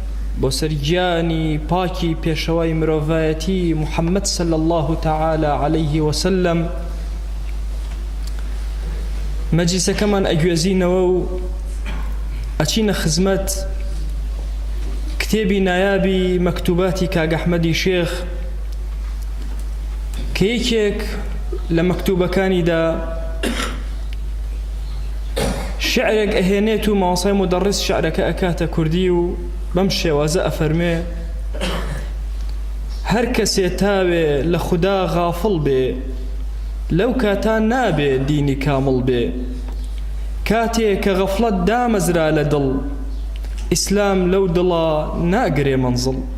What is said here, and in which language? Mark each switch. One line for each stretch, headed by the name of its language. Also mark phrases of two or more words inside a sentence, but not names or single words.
Central Kurdish: بۆ سەرگیانی پاکی پێشەوای مرۆڤایەتی محەممەد
Arabic: صلی الله تعالى عليه وسلم
Central Kurdish: مەجلیسەکەمان ئەگوێزینەوە و ئەچینە خزمەت کتێبی نایابی مەکتوباتی کاک ئەحمەدی شێخ کە یەکێک لە مەکتوبەکانیدا شعرێک ئەهێنێت و مامۆستای مودەڕیس شعرەکە ئەکاتە کوردی و بەم شێوازە ئەفەرمێ هەر کەسێ تاوێ لە خودا غافڵ بێ لەو کاتان نابێ دینی کامڵ بێ کاتێ کە غەفڵەت دامەزرا لە دڵ ئیسلام لەو دڵا ناگرێ منزڵ.